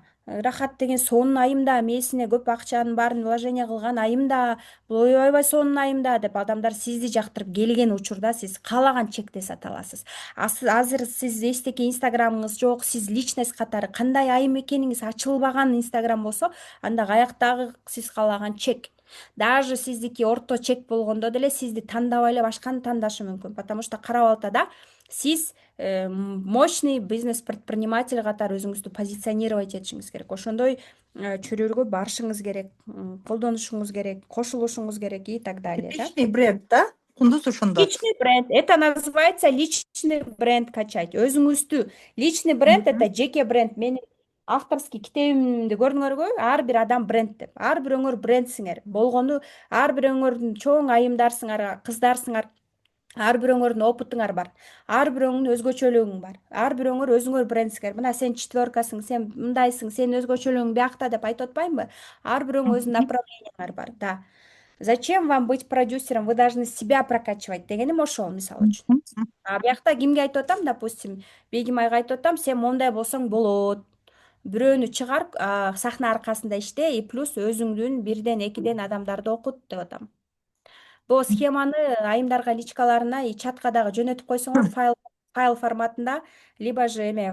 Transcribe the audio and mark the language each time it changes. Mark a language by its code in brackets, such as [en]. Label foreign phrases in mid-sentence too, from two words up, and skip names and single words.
[ky] Ырахат деген сонун айымда, мээсине көп акчанын баарын вложение кылган айымда, бул ойбой сонун айымда деп адамдар сизди жактырып келген учурда сиз каалаган чекте сата аласыз. Азыр сиз эстеки инстаграмыңыз жок, сиз личность катары кандай айым экениңиз ачылбаган инстаграм болсо, анда каяктагы сиз каалаган чек. Даже сиздики орто чек болгондо деле сизди тандабай эле башканы тандашы мүмкүн. [ru] Потому что [ky] карап алтада сиз мощный бизнес-предприниматель катары өзүңүздү позиционировать этишиңиз керек. Ошондой чөйрөлгө барышыңыз керек, колдонушуңуз керек, кошулушуңуз керек [ru] и так далее, [ky] да? [ru] Личный бренд, [ky] да? Кундуз ошондо. [ru] Личный бренд. Это называется личный бренд качать. Өзүңүздү. Личный бренд это [ky] жеке бренд. Менин авторский китебимди көрдүңөрбү? Ар бир адам бренд деп. Ар бир өңөр брендсиңер. Болгону ар бир өңөрдүн чоң айымдарсыңар, кыздарсыңар. Ар бир өңөрдүн опытыңар бар. Ар бир өңөрдүн өзгөчөлүгүң бар. Ар бир өңөр өзүңөр брендсиңер. Мына сен четверкасың, сен мындайсың, сен өзгөчөлүгүң биякта деп айтып атпаймынбы? Ар бир өңөр өзүнүн направленияңар бар. Да. [ru] Зачем вам быть продюсером? Вы должны себя прокачивать [ky] дегеним ошол, мисалы үчүн. А биякта кимге айтып атам, допустим, Бегим айга айтып атам, сен мондай болсоң болот. Бирөөнү чыгар, сахна аркасында иште, [ru] и плюс [ky] өзүңдүн 1-2 адамдарды окут деп атам. Бул схеманы айымдарга личкаларына и чатка дагы жөнөтүп койсоңор, файл форматында, либо же эме